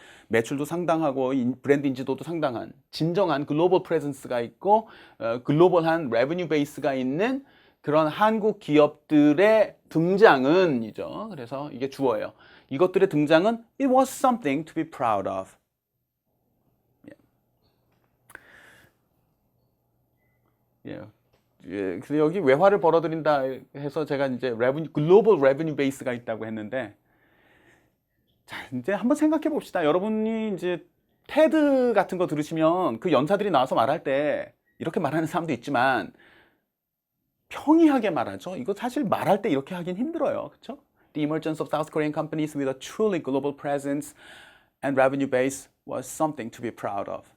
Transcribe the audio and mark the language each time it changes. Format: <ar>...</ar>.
<ko>매출도 상당하고 브랜드 인지도도 상당한 진정한 글로벌 프레젠스가 있고 글로벌한 레베뉴 베이스가 있는 그런 한국 기업들의 등장은이죠. 그래서 이게 주어예요. 이것들의 등장은</ko> <en>it was something to be proud of.</en> <ko>그래서 여기 외화를 벌어들인다 해서 제가 이제 글로벌 레베뉴 베이스가 있다고 했는데, 자, 이제 한번 생각해 봅시다. 여러분이 이제 테드 같은 거 들으시면 그 연사들이 나와서 말할 때 이렇게 말하는 사람도 있지만 평이하게 말하죠. 이거 사실 말할 때 이렇게 하긴 힘들어요. 그렇죠?</ko> <en>The emergence of South Korean companies with a truly global presence and revenue base was something to be proud of.</en>